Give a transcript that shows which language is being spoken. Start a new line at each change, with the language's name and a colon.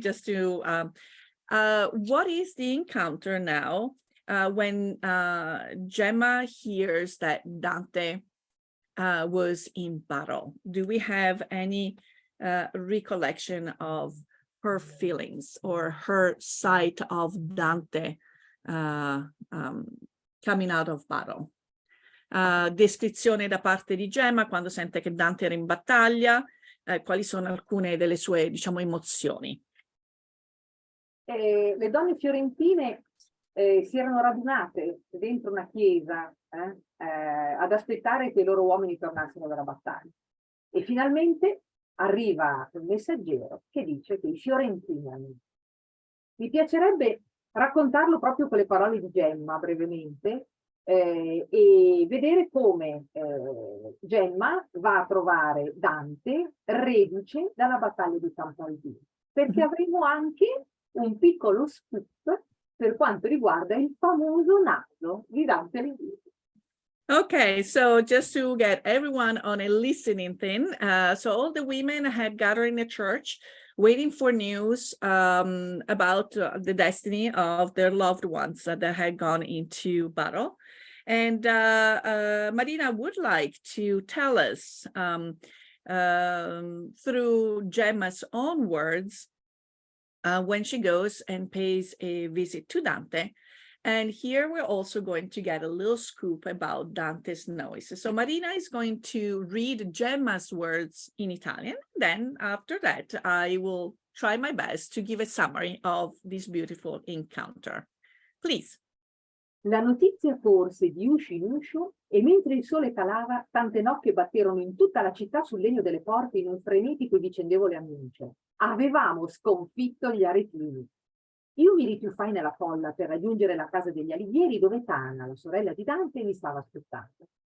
English: Just to, what is the encounter now when Gemma hears that Dante was in battle? Do we have any recollection of her feelings or her sight of Dante coming out of battle?
Italian: Descrizione da parte di Gemma quando sente che Dante era in battaglia, quali sono alcune delle sue, diciamo, emozioni? Le donne fiorentine si erano radunate dentro una chiesa ad aspettare che i loro uomini tornassero dalla battaglia. E finalmente arriva il messaggero che dice che i Fiorentini. Mi piacerebbe raccontarlo proprio con le parole di Gemma brevemente, e vedere come Gemma va a trovare Dante reduce dalla battaglia di Campaldino, perché avremo anche un piccolo scoop per quanto riguarda il famoso naso di Dante Alighieri.
English: Okay, so just to get everyone on a listening thing, so all the women had gathered in the church waiting for news about the destiny of their loved ones that had gone into battle. And Marina would like to tell us through Gemma's own words when she goes and pays a visit to Dante. And here we're also going to get a little scoop about Dante's nose. So Marina is going to read Gemma's words in Italian. Then after that, I will try my best to give a summary of this beautiful encounter. Please.
Italian: La notizia corse di uscio in uscio e mentre il sole calava, tante nocche batterono in tutta la città sul legno delle porte in un frenetico e vicendevole annuncio. Avevamo sconfitto gli aretini. Io mi rituffai nella folla per raggiungere la casa degli Alighieri dove Tana, la sorella di Dante, mi stava aspettando.